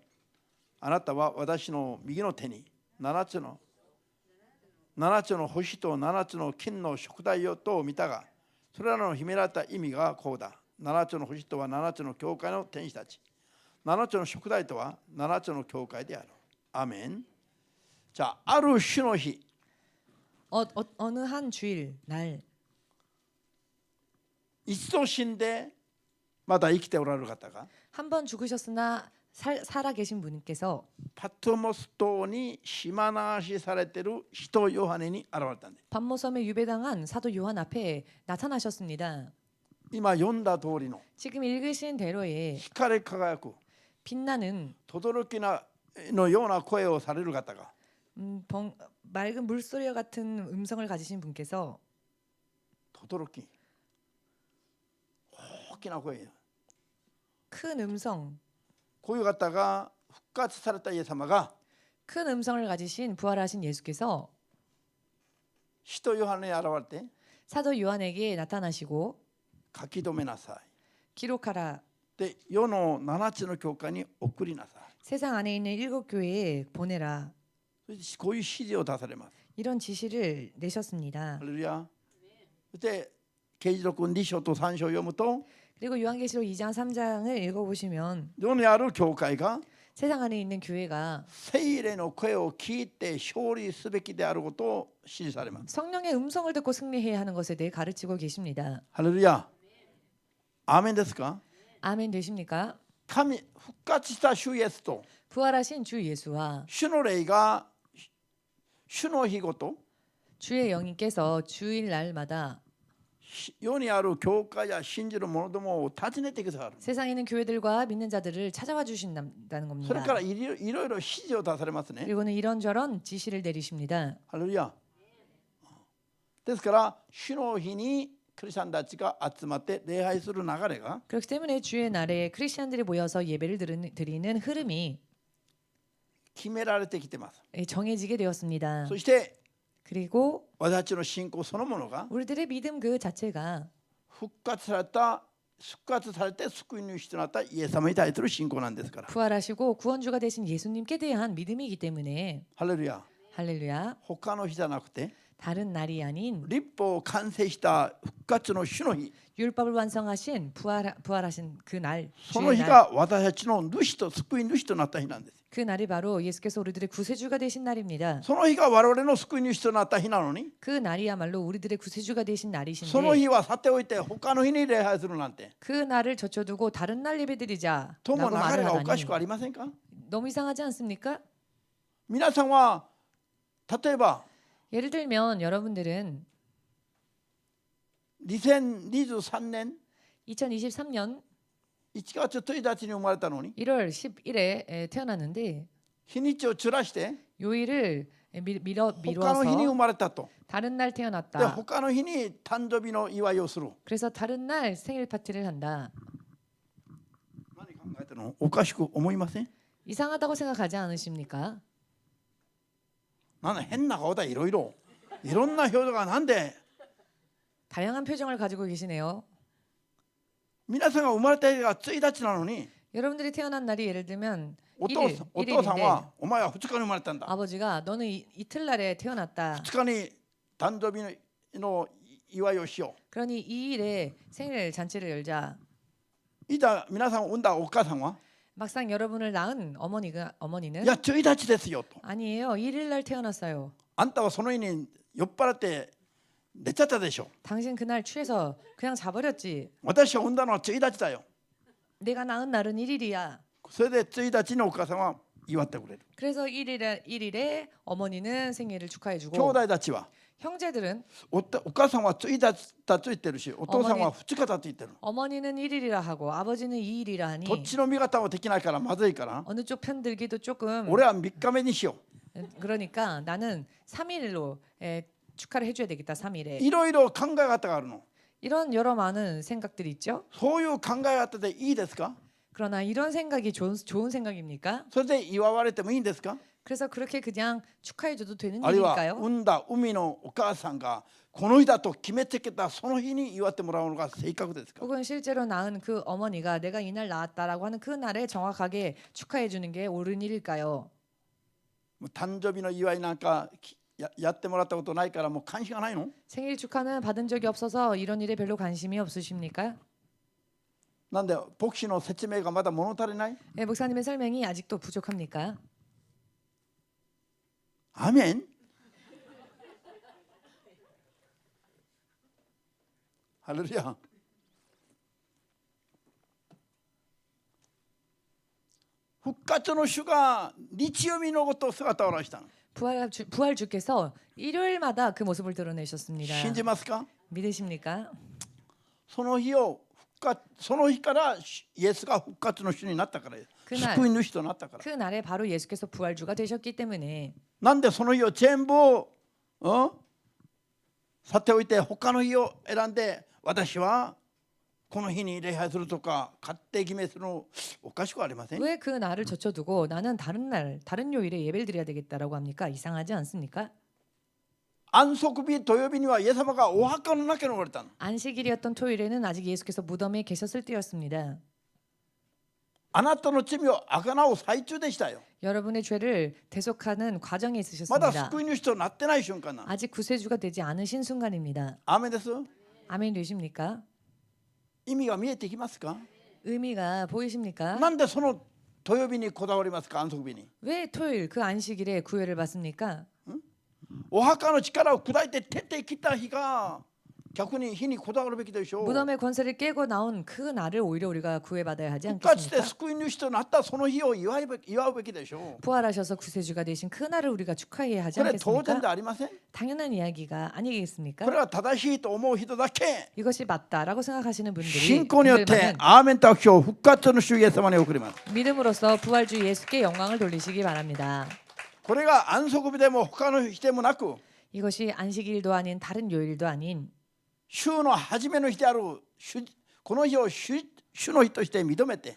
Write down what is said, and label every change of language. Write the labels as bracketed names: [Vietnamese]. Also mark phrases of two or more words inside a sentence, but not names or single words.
[Japanese] あなたは私の右の手に7つの星と7つの金の燭台とを見たが、それらの秘められた意味がこうだ。7つの星とは7つの教会の天使たち。7つの燭台とは7つの教会である。アーメン。じゃあ、ある主の日。 [Korean] 어느 한 주일 날 [Japanese] 一度死んでまだ生きておられる方が [Korean] 한 번 죽으셨으나 살아 계신 분께서 [Japanese] パトモス島に島流しされている使徒ヨハネに現れたんです。 [Korean] 반모섬에 유배당한 사도 요한 앞에 나타나셨습니다. [Japanese] 今読んだ通りの [Korean] 지금 읽으신 대로의 [Japanese] 光り輝く [Korean] 빛나는 [Japanese] 轟のような声をされる方が [Korean] 맑은 물소리와 같은 음성을 가지신 분께서 [Japanese] 轟大きな声、 [Korean] 큰 음성, [Japanese] こういう方が復活されたイエス様が [Korean] 큰 음성을 가지신 부활하신 예수께서 [Japanese] 使徒ヨハネに現れて [Korean] 사도 요한에게 나타나시고 [Japanese] 書き留めなさい。 [Korean] 기록하라. [Japanese] で、世の7つの教会に送りなさい。 [Korean] 세상 안에 있는 7교회에 보내라. [Japanese] そしてこういう指示を出されます。 [Korean] 이런 지시를 내셨습니다. [Japanese] ハレルヤ。そして啓示録2章と3章を読むと [Korean] 그리고 요한계시록 2장 3장을 읽어보시면 [Japanese] 世にある教会が [Korean] 세상 안에 있는 교회가 [Japanese] 聖霊の声を聞いて勝利すべきであることを指示されます。 [Korean] 성령의 음성을 듣고 승리해야 하는 것에 대해 가르치고 계십니다. [Japanese] ハレルヤ。アーメンですか？ [Korean] 아멘 되십니까? [Japanese] 神復活した主イエスと [Korean] 부활하신 주 예수와 [Japanese] 主の霊が主の日ごと [Korean] 주의 영님께서 주일 날마다 [Japanese] 世にある教会や信じる者どもを訪ねてくださる。 [Korean] 세상에 있는 교회들과 믿는 자들을 찾아와 주신다는 [Japanese] それ [Korean] 겁니다. [Japanese] からいろいろ指示を出されますね。 [Korean] 그리고는 이런저런 지시를 내리십니다. [Japanese] ハレルヤ。ですから主の日にクリスチャンたちが集まって礼拝する流れが [Korean] 그렇기 때문에 주의 날에 크리스천들이 모여서 예배를 드리는 흐름이 [Japanese] 決められてきてます。 [Korean] 정해지게 되었습니다. [Japanese] そして [Korean] 그리고 [Japanese] 私たちの信仰そのものが [Korean] 우리들의 믿음 그 자체가 [Japanese] 復活されて救い主となったイエス様に対する信仰なんですから。 [Korean] 부활하시고 구원주가 되신 예수님께 대한 믿음이기 때문에 [Japanese] ハレルヤ。 [Korean] 할렐루야. [Japanese] 他の日じゃなくて [Korean] 다른 날이 아닌 [Japanese] 立法を完成した復活の主の日、 [Korean] 율법을 완성하신 부활하신 그 날, [Japanese] その [Korean] 주의 [Japanese] 日 [Korean] 날. [Japanese] が私たちの主と救い主となった日なんです。 [Korean] 그 날이 바로 예수께서 우리들의 구세주가 되신 날입니다. [Japanese] その日が我々の救い主となった日なのに、 [Korean] 그 날이야말로 우리들의 구세주가 되신 [Japanese] その [Korean] 날이신데 [Japanese] 日はさておいて他の日に礼拝するなんて、 [Korean] 그 날을 젖혀두고 다른 날 [Japanese] と [Korean] 예배드리자라고 [Japanese] も流 [Korean] 말을 [Japanese] れがおかし [Korean] 하다니 [Japanese] くありませんか？ [Korean] 너무 이상하지 않습니까? [Japanese] 皆さんは例えば [Korean] 예를 들면 여러분들은 [Japanese] 2023年 [Korean] 2023년 [Japanese] 1 月1日に生まれたのに [Korean] 1월 10일에 태어났는데 [Japanese] 日にちをずらして [Korean] 요일을 [Japanese] 他の日に生 [Korean] 미뤄서 [Japanese] まれたと。 [Korean] 다른 날 [Japanese] で [Korean] 태어났다. [Japanese] 他の日に誕生日の祝いをする。 [Korean] 그래서 다른 날 생일 파티를 한다. [Japanese] 何考えてるの？おかしく思いません？ [Korean] 이상하다고 생각하지 않으십니까? [Japanese] なんだ変な顔だ、いろんな表情がなんで [Korean] 다양한 표정을 가지고 계시네요. [Japanese] 皆さんが生まれた日が1日なのに [Korean] 여러분들이 태어난 날이 예를 들면 [Japanese] お [Korean] 1일, [Japanese] 父さん [Korean] 1일인데 [Japanese] はお前は2日に生まれたんだ。 [Korean] 아버지가 너는 이틀날에 태어났다. [Japanese] 2 日に誕生日の祝いをしよ [Korean] 그러니 2일에 생일 잔치를 열자. [Japanese] う。いざ皆さんを産んだお母さんは [Korean] 막상 여러분을 낳은 [Japanese] い [Korean] 어머니는 [Japanese] や1日ですよと。 [Korean] 아니에요. 1일날 태어났어요. [Japanese] あんたはその日に酔っ払って寝ちゃったでしょ。 [Korean] 당신 그날 취해서 그냥 자버렸지. [Japanese] 私を産んだのは1日だよ。 [Korean] 내가 낳은 날은 1일이야. [Japanese] それで1日にお母さんは祝ってくれる。 [Korean] 그래서 1일에 어머니는 생일을 [Japanese] 兄 [Korean] 축하해주고 [Japanese] 弟たちは [Korean] 형제들은 [Japanese] お母さんは1日だと言ってるし、お父さんは2日だと言ってる。 [Korean] 어머니는 1일이라 하고 아버지는 2일이라 하니 [Japanese] どっちの味方もできないからまずいから、 [Korean] 어느 쪽 편 들기도 조금 [Japanese] 俺は3日目にしよ [Korean] 그러니까 나는 3일로 축하를 해줘야 되겠다. 3일에 [Japanese] う。いろいろ考え方があるの。 [Korean] 이런 여러 많은 생각들이 있죠. [Japanese] そういう考え方でいいですか？ [Korean] 그러나 이런 생각이 좋은 생각입니까? [Japanese] それで祝われてもいいんですか？ [Korean] 그래서 그렇게 그냥 축하해줘도 되는 [Japanese] あるいは [Korean] 일일까요? [Japanese] 産んだ海のお母さんがこの日だと決めてきたその日に祝ってもらうのが正確ですか？ [Korean] 혹은 실제로 낳은 그 어머니가 내가 이날 낳았다라고 하는 그 날에 정확하게 축하해주는 게 옳은 일일까요? [Japanese] もう誕生日の祝いなんかやってもらったことないからもう関心がないの？ [Korean] 생일 축하는 받은 적이 없어서 이런 일에 별로 관심이 없으십니까? [Japanese] なんで牧師の説明がまだ物足りない？ [Korean] 네, 목사님의 설명이 아직도 부족합니까? [Japanese] アメン。ハレルヤ。復活の主が日曜日のごと姿を現したの。 [Korean] 부활주께서 일요일마다 그 모습을 드러내셨습니다. [Japanese] 信じますか？ [Korean] 믿으십니까? [Japanese] その日からイエスが復活の主になったからです。 [Korean] 그날 [Japanese] 救い主となったから。 [Korean] 그 날에 바로 예수께서 부활주가 되셨기 때문에 [Japanese] なんでその日を全部さておいて他の日を選んで私はこの日に礼拝するとか勝手決めするのおかしくありません？ [Korean] 왜 그 날을 젖혀두고 나는 다른 요일에 예배를 드려야 되겠다라고 합니까? 이상하지 않습니까? [Japanese] 安息日土曜日にはイエス様がお墓の中におられたの。 [Korean] 안식일이었던 토요일에는 아직 예수께서 무덤에 계셨을 때였습니다. [Japanese] あなたの罪をあがなう最中でしたよ。 [Korean] 여러분의 죄를 대속하는 과정에 [Japanese] まだ [Korean] 있으셨습니다. [Japanese] 救い主となってない瞬間なの。 [Korean] 아직 구세주가 되지 않으신 순간입니다. [Japanese] アーメンです。 [Korean] 아멘 되십니까? [Japanese] 意味が見えてきますか？ [Korean] 의미가 보이십니까? [Japanese] なんでその土曜日にこだわりますか？安息日に。 [Korean] 왜 토요일 그 안식일에 구애를 받습니까? [Japanese] お墓の力を砕いて出てきた日が逆に火にこだわるべきでしょう。 [Korean] 무덤의 권세를 깨고 나온 그 날을 오히려 우리가 구해받아야 하지 [Japanese] 復活して [Korean] 않겠습니까? [Japanese] 救い主となったその日を祝うべきでしょう。 [Korean] 부활하셔서 구세주가 되신 그 날을 우리가 축하해야 하지 [Japanese] これ当然 [Korean] 않겠습니까? [Japanese] でありません。 [Korean] 당연한 이야기가 아니겠습니까? [Japanese] これは正しいと思う人だけ [Korean] 이것이 맞다라고 생각하시는 분들이 [Japanese] 信仰によって [Korean] 그들만은 [Japanese] アーメンと拍手を復活の主イエス様に送ります。 [Korean] 믿음으로써 부활주 예수께 영광을 돌리시기 바랍니다. [Japanese] これが安息日でも他の日でもなく [Korean] 이것이 안식일도 아닌 다른 요일도 아닌 [Japanese] 週の初めの日であるこの日を主の日として認めて